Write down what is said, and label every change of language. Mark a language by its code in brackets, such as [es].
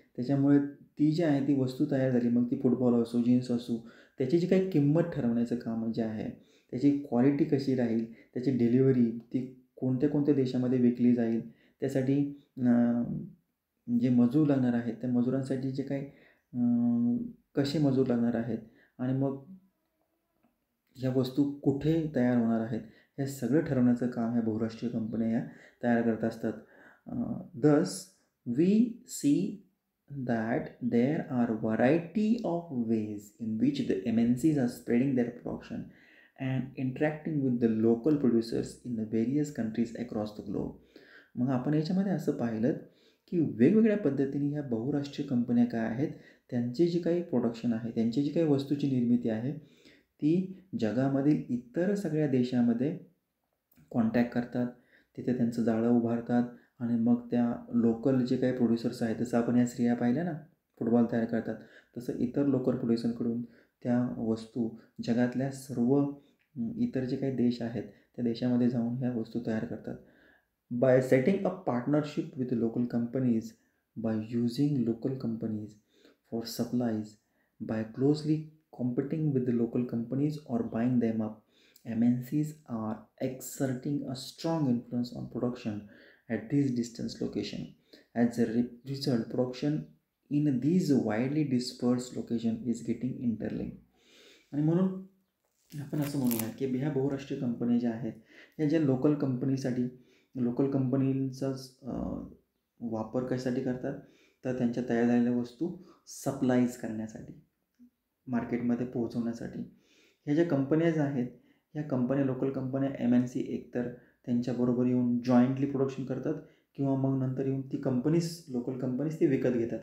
[mr] त्याच्यामुळे ती जी आहे ती वस्तू तयार झाली, मग ती फुटबॉल असो, जीन्स असो, त्याची जी काही किंमत ठरवण्याचं काम जे आहे, त्याची क्वालिटी कशी राहील, त्याची डिलिव्हरी, ती कोणत्या कोणत्या देशामध्ये विकली जाईल, त्यासाठी जे मजूर लागणार आहेत, त्या मजुरांसाठी जे काही कसे मजूर लागणार आहेत, आणि मग ह्या वस्तू कुठे तयार होणार आहेत, हे सगळं ठरवण्याचं काम ह्या बहुराष्ट्रीय कंपन्या ह्या तयार करत असतात. [en] Thus, we see that there are variety of ways in which the MNCs are spreading their production and interacting with the local producers in the various countries across the globe. [mr] मग आपण याच्यामध्ये असं पाहिलं की वेगवेगळ्या पद्धतीने ह्या बहुराष्ट्रीय कंपन्या काय आहेत, त्यांची जी काही प्रोडक्शन आहे, त्यांची जी काही वस्तूची निर्मिती आहे, ती जगामधील इतर सगळ्या देशामध्ये कॉन्टॅक्ट करतात, तिथे त्यांचं जाळं उभारतात, आणि मग त्या लोकल जे काही प्रोड्युसर्स आहेत, जसं आपण या स्त्रिया पाहिल्या ना फुटबॉल तयार करतात, तसं इतर लोकल प्रोड्युसरकडून त्या वस्तू जगातल्या सर्व इतर जे काही देश आहेत त्या देशामध्ये जाऊन ह्या वस्तू तयार करतात. [en] By setting a partnership with local companies, by using local companies for supplies, by closely competing with the local companies or buying them up, MNCs are exerting a strong influence on production at these distance location. As a result, production in these widely dispersed location is getting interlinked. [mr] आणि म्हणून आपण असं म्हणूयात की ह्या बहुराष्ट्रीय कंपन्या ज्या आहेत ह्या ज्या लोकल कंपनीसाठी लोकल कंपनींचाच वापर कशासाठी करतात, तर त्यांच्या तयार झालेल्या वस्तू सप्लाईज करण्यासाठी, मार्केटमध्ये पोहोचवण्यासाठी. ह्या ज्या कंपन्याज आहेत ह्या कंपन्या लोकल कंपन्या MNC एकतर त्यांच्याबरोबर येऊन जॉईंटली प्रोडक्शन करतात किंवा मग नंतर येऊन ती कंपनीज लोकल कंपनीज ती विकत घेतात.